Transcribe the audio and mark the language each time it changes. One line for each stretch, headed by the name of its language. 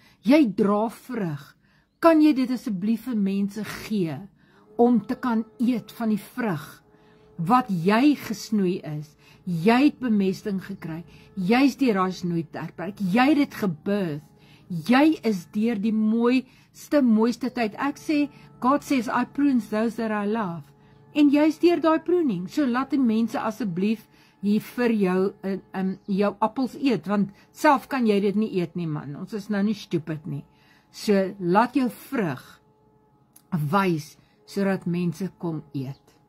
Afrikaans: Jy dra vrug. Kan jy dit asseblief vir mense gee om te kan eet van die vrug wat jy gesnoei is? Jy het bemesting gekry. Jy's deur daai snoeitydperk. Jy het dit gebirth. Jy is deur die mooiste tyd. Ek sê,
English: God says, I prune those that I love.
Afrikaans: En jy's deur daai pruning. So laat die mense asseblief hier vir jou jou appels eet, want self kan jy dit nie eet nie, man. Ons is nou nie stupid nie. So laat jou vrug wys sodat mense kom eet.